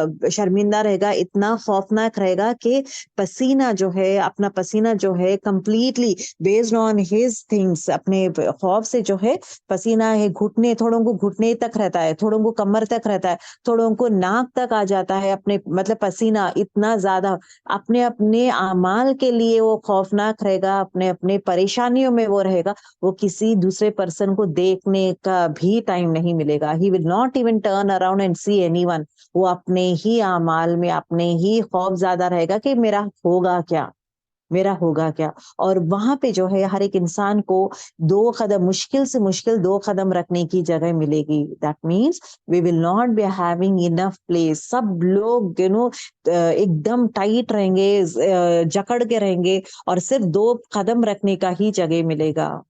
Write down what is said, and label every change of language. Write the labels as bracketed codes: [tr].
[ur] شرمندہ رہے گا, اتنا خوفناک رہے گا کہ پسینہ جو ہے, اپنا پسینہ جو ہے [en] completely based on his things, [ur] اپنے خوف سے جو ہے پسینہ ہے, گھٹنے, تھوڑوں کو گھٹنے تک رہتا ہے, تھوڑوں کو کمر تک رہتا ہے, تھوڑوں کو ناک تک آ جاتا ہے, اپنے مطلب پسینہ اتنا زیادہ, اپنے اپنے اعمال کے لیے وہ خوفناک رہے گا, اپنے اپنے پریشانیوں میں وہ رہے گا, وہ کسی دوسرے پرسن کو دیکھنے کا بھی ٹائم نہیں ملے گا. [en] He will not even turn around and see anyone. [ur] وہ اپنے ہی اعمال میں اپنے ہی خوف زیادہ رہے گا کہ میرا ہوگا کیا, میرا ہوگا کیا. اور وہاں پہ جو ہے ہر ایک انسان کو 2 قدم, مشکل سے مشکل 2 قدم رکھنے کی جگہ ملے گی. [en] That means we will not be having enough place. [ur] سب لوگ ایک دم ٹائٹ رہیں گے, جکڑ کے رہیں گے, اور صرف 2 قدم رکھنے کا ہی جگہ ملے گا.